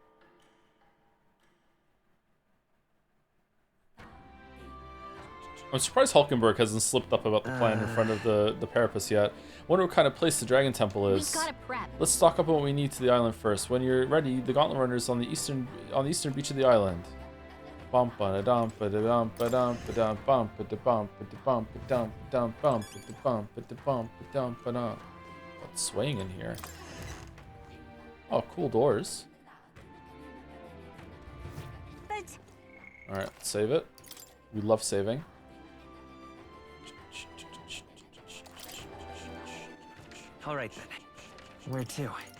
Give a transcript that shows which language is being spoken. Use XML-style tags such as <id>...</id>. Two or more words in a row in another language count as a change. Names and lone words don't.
<en>I'm surprised Hulkenberg hasn't slipped up about the plan in front of the Parapus yet. Wonder what kind of place the Dragon Temple is. Let's stock up on what we need to the island first. When you're ready, the Gauntlet Runners on the eastern beach of the island. Bump ba dum ba dum ba dum ba dum bump ba bump ba bump ba dum bump ba bump ba bump ba dum ba dum. What's swaying in here? Oh, cool doors. All right, save it. We love saving. All right, then. Where to?</en>